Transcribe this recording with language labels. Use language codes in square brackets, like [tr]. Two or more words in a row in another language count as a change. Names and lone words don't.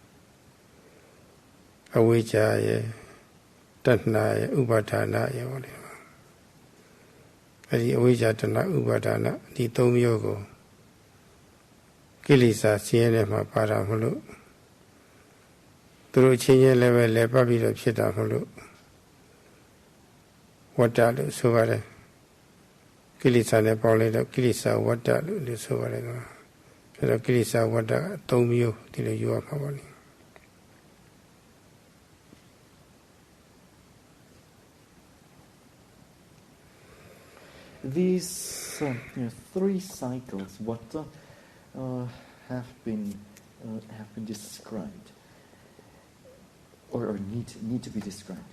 [my] အဝိဇ္ဇာရဲ့တဏှာရဲ့ဥပါဒနာရဲ့ပေါ့လေအဲ့ဒီအဝိဇ္ဇာတဏှာဥပါဒနာဒီ၃မျိုးကိုကိလေသာဆင်းရဲတဲ့မှာပါတာမလို့သူတို့ချင်းချင်းလည်းပဲလဲပတ်ပြီးတော့ဖြစ်တာမလို့ ဝတ္တလို့ဆိုပါတယ်ကိလေသာနဲ့ပေါင်းလိုက်တော့ကိလေသာဝတ္တလို့ဆိုပါတယ်ကွာအဲ့တော့ကိလေသာဝတ္တက၃မျိုးဒီလိုယူရမှာပါလေ [en] These three cycles, vata, have been described, or need to be described.